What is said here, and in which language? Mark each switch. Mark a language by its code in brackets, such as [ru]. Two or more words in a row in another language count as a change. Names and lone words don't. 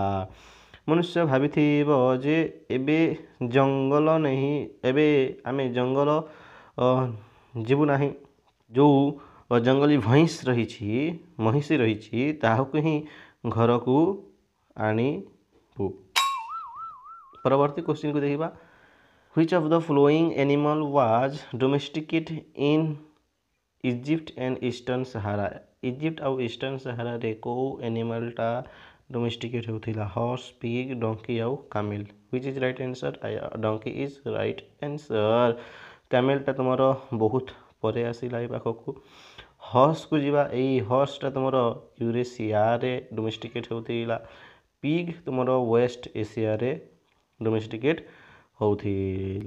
[or] ମନୁଷ୍ୟ ଭାବିଥିବ ଯେ ଏବେ ଜଙ୍ଗଲ ନାହିଁ, ଏବେ ଆମେ ଜଙ୍ଗଲ ଯିବୁ ନାହିଁ, ଯେଉଁ ଜଙ୍ଗଲୀ ମହିଷି ରହିଛି ତାହାକୁ ହିଁ ଘରକୁ ଆଣିବୁ। ପରବର୍ତ୍ତୀ କ୍ୱେଶ୍ଚିନ୍କୁ ଦେଖିବା, [en] Which of the following animal was domesticated in Egypt and Eastern Sahara? [or] ଇଜିପ୍ଟ ଆଉ ଇଷ୍ଟର୍ନ ସାହାରାରେ କେଉଁ ଆନିମାଲଟା ଡୋମେଷ୍ଟିକେଟ୍ ହେଉଥିଲା? [en] horse, pig, donkey ଆଉ କାମେଲ। Which is right answer? donkey is right answer. [or] କାମେଲଟା ତୁମର ବହୁତ ପରେ ଆସିଲା ଏ ପାଖକୁ। ହର୍ସକୁ ଯିବା, ଏଇ ହର୍ସଟା ତୁମର ୟୁରେସିଆରେ ଡୋମେଷ୍ଟିକେଟ୍ ହେଉଥିଲା। ପିଗ୍ ତୁମର ୱେଷ୍ଟ ଏସିଆରେ ଡୋମେଷ୍ଟିକେଟ୍ ହେଉଥିଲା।